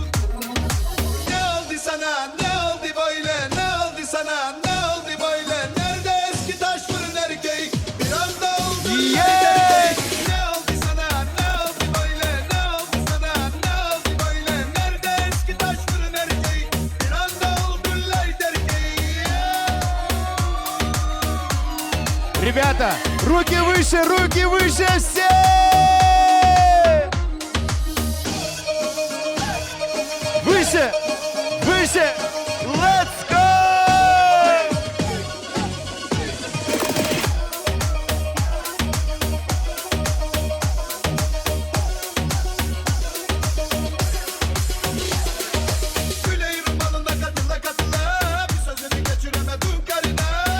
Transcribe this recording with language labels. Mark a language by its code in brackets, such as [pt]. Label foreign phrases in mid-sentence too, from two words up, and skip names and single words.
[tr] Ne oldu sana, ne oldu böyle, ne oldu sana, ne oldu böyle? Nerede eski taş fırın erkek? Bir anda oldu erkek. Ne oldu sana, ne oldu böyle, ne oldu sana, ne oldu böyle? Nerede eski taş fırın erkek? Bir anda oldu erkek. [ru] Ребята, руки выше все! Выше, [en] let's go! [tr] Güleğin rumalına katıla katıla bir sözünü geçiremedim karına.